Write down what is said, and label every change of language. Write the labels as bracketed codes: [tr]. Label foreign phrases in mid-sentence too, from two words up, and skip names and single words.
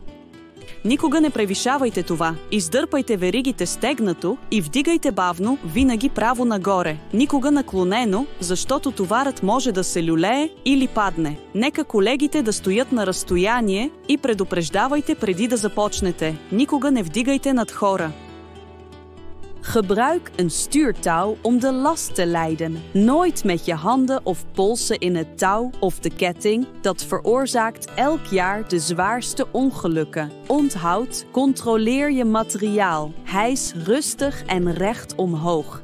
[bg] Никога не превишавайте това. Издърпайте веригите стегнато и вдигайте бавно, винаги право нагоре. Никога наклонено, защото товарът може да се люлее или падне. Нека колегите да стоят на разстояние и предупреждавайте преди да започнете. Никога не вдигайте над хора. [nl] Gebruik een stuurtouw om de last te leiden. Nooit met je handen of polsen in het touw of de ketting. Dat veroorzaakt elk jaar de zwaarste ongelukken. Onthoud, controleer je materiaal. Hijs rustig en recht omhoog.